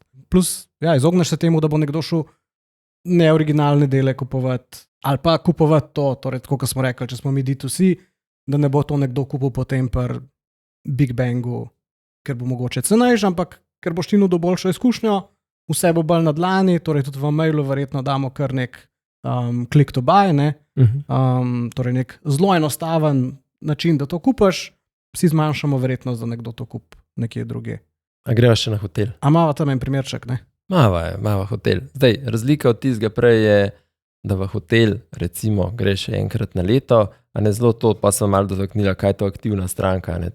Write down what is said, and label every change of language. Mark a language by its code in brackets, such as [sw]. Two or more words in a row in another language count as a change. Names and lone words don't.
[sl] Plus, ja, izogneš se temu, da bo nekdo šel neoriginalne dele kupovati, ali pa kupovati to, torej, tako kot smo rekli, če smo mi D2C, da ne bo to nekdo kupil potem per Big Bangu, ker bo mogoče cenejši, ampak ker boš ti nudil boljšo izkušnjo, vse bo bolj na dlani, torej tudi v mailu verjetno damo kar nek [en] click to buy, [sl] ne? Torej nek zelo enostaven način, da to kupaš, vsi zmanjšamo verjetnost, da nekdo to kup nekje druge. A greva še na hotel? A mava tam en primerček, ne? Mava hotel. Zdaj, razlika od tistega prej je, da v hotel, recimo, greš enkrat na leto, a ne zelo to, pa sem malo dotaknila, kaj je to aktivna stranka, ne,